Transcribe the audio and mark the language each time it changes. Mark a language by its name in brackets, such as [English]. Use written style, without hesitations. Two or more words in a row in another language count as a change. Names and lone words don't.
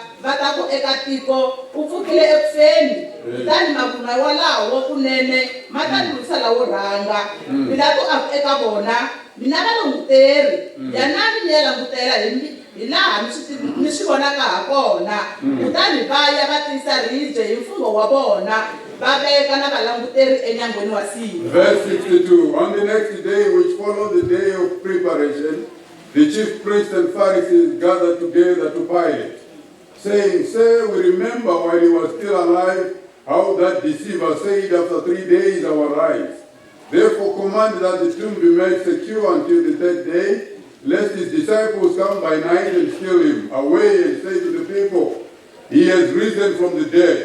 [Tsonga] va ta ku eka tiko u pfukile ekufeni kutani mavunwa walawo kunene ma ta lwisa lawo rhanga Pilato a ku eka vona mina va languteri yanani mi ya langutela hi laha mi swi vonaka ha kona kutani va ya va tisa ribye hi mfungho wa vona va veka na valanguteri enyangweni wa siku. [English] Verse 62. On the next day, which followed the day of preparation, the chief priests and Pharisees gathered together to Pilate, saying, Sir, we remember while he was still alive how that deceiver said, after 3 days I will rise. Therefore command that the tomb be made secure until the third day, lest his disciples come by night and steal him away and say to the people, he has risen from the dead.